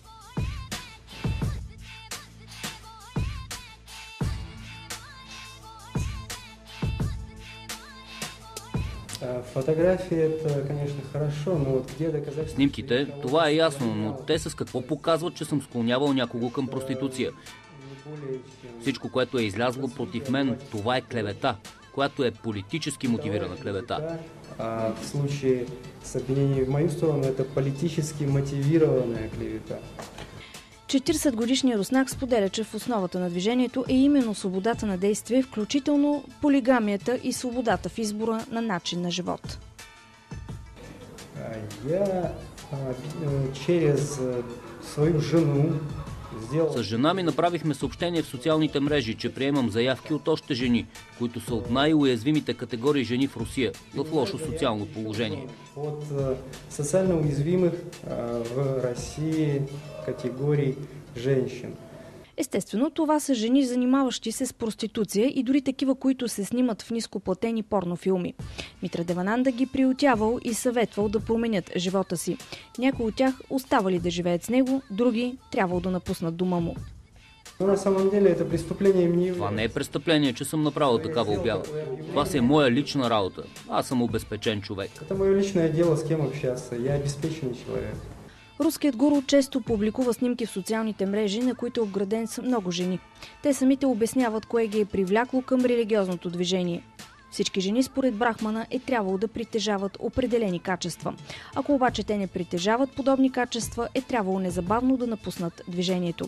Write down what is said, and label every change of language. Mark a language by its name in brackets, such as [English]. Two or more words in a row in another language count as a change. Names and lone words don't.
[Bulgarian] Снимките, това е ясно, но те с какво показват, че съм склонявал някого към проституция? Всичко, което е излязло против мен, това е клевета, която е политически мотивирана клевета. [Russian] В случае с обвинением в мою сторону, это политически мотивированная клевета. [Bulgarian] 40-годишният руснак споделя, че в основата на движението е именно свободата на действие, включително полигамията и свободата в избора на начин на живот. [Russian] Я через свою жену [Bulgarian] С жена ми направихме съобщение в социалните мрежи, че приемам заявки от още жени, които са от най-уязвимите категории жени в Русия, в лошо социално положение. [Russian] От социално уязвимых в Русии категории женщин. [Bulgarian] Естествено, това са жени, занимаващи се с проституция и дори такива, които се снимат в нископлатени порнофилми. Митра Девананда ги приютявал и съветвал да променят живота си. Някои от тях оставали да живеят с него, други трябвало да напуснат дома му. Това не е престъпление, че съм направил такава обява. Това си е моя лична работа. Аз съм обезпечен човек. [Russian] Това е мое личное дело, с кем общаться. Я обезпечен човек. [Bulgarian] Руският гуру често публикува снимки в социалните мрежи, на които е обграден с много жени. Те самите обясняват кое ги е привлякло към религиозното движение. Всички жени според Брахмана е трябвало да притежават определени качества. Ако обаче те не притежават подобни качества, е трябвало незабавно да напуснат движението.